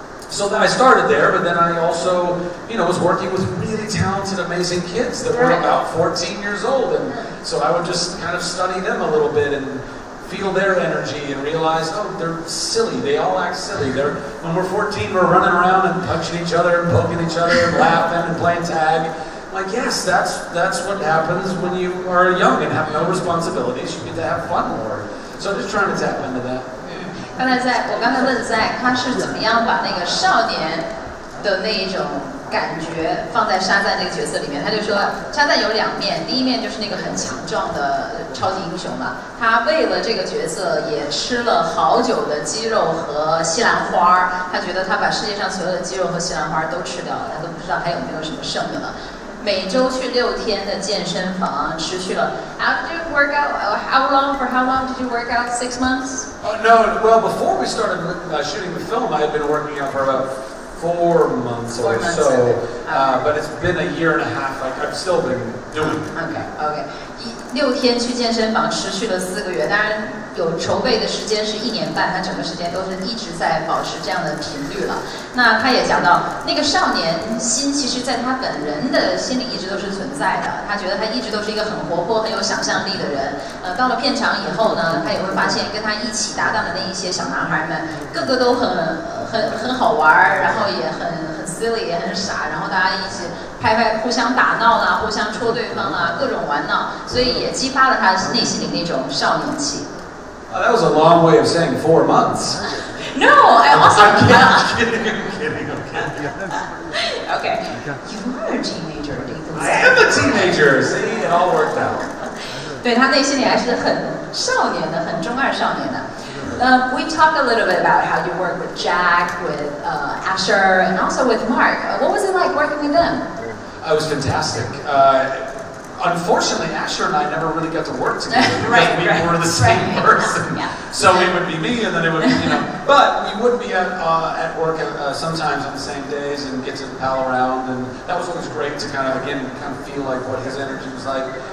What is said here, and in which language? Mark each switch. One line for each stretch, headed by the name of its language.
English: So then I started there, but then I also, was working with really talented, amazing kids that were about 14 years old, and so I would just kind of study them a little bit and feel their energy and realize, they're silly. They all act silly. When we're 14, we're running around and punching each other and poking each other and laughing and playing tag. Like, yes, that's what happens when you are young and have no responsibilities. You get to have fun more. So just trying to tap into that.
Chinese: 我刚才问在他是怎么样把那个少年的那一种感觉放在沙赞这个角色里面。他就说，沙赞有两面，第一面就是那个很强壮的超级英雄嘛，他为了这个角色也吃了好久的鸡肉和西兰花，他觉得他把世界上所有的鸡肉和西兰花都吃掉了，他都不知道还有没有什么剩的了。每周去6天的健身房，持续了。
English: How did you work out? For how long did you work out? 6 months? No, well, before we started shooting the film, I had been working out for about 4 months or so. But it's been a year and a half. I've still been doing it. Okay.
Chinese: 6天去健身房，持续了4个月。当然有筹备的时间是1年半，他整个时间都是一直在保持这样的频率了。那他也讲到，那个少年心，其实在他本人的心里一直都是存在的。他觉得他一直都是一个很活泼、很有想象力的人。到了片场以后呢，他也会发现跟他一起搭档的那一些小男孩们，个个都很好玩，然后也很 silly， 也很傻，然后大家一起互相打闹啦，互相戳对方啦，各种玩闹，所以也激发了他内心里那种少年气。
English: That was a long way of saying 4 months. No, I also. I'm kidding. Okay, you are a teenager. I am a teenager. See, it all worked out.
Chinese: 对他内心里还是很少年的，很中二少年的。
English: We talked a little bit about how you work with Jack, with Asher, and also with Mark. What was it like working with them? It was fantastic. Unfortunately, Asher and I never really got to work together because we were the same person. Yeah. So it would be me, and then it would be, but we would be at work sometimes on the same days and get to pal around, and that was always great to kind of feel like what his energy was like.